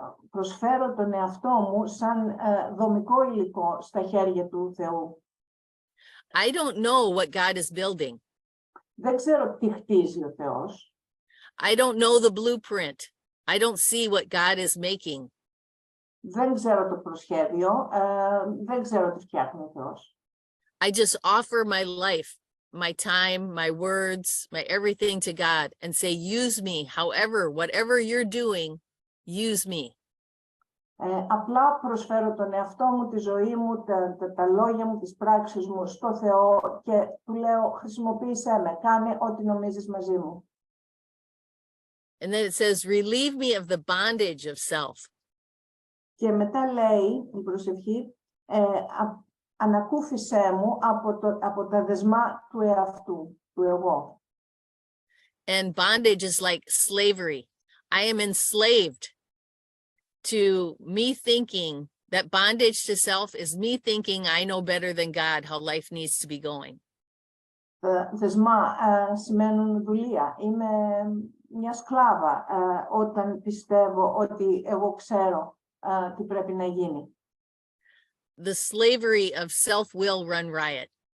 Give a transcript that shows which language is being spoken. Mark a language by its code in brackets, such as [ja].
[el] Προσφέρω τον εαυτό μου σαν δομικό υλικό στα χέρια του Θεού. [en] I don't know what God is building. [el] Δεν ξέρω τι χτίζει ο Θεός. [en] I don't know the blueprint. I don't see what God is making. [el] Δεν ξέρω το προσχέδιο. Δεν ξέρω τι φτιάχνει ο Θεός. [en] I just offer my life, my time, my words, my everything to God and say, use me, however, whatever you're doing, use me. [el] Απλά προσφέρω τον εαυτό μου, τη ζωή μου, τα λόγια μου, τις πράξεις μου στο Θεό και του λέω χρησιμοποίησέ με, κάνε ό,τι νομίζεις μαζί μου. [en] And then it says, relieve me of the bondage of self. [el] Και μετά λέει η προσευχή, ανακούφισέ μου από τα δεσμά του εαυτού, του εγώ. [en] And bondage is like slavery. I am enslaved to me thinking that bondage to self is me thinking I know better than God how life needs to be going. [el] Δεσμά σημαίνουν δουλεία. Είμαι μια σκλάβα όταν πιστεύω ότι εγώ ξέρω τι πρέπει να γίνει. [en] The slavery of self will run riot.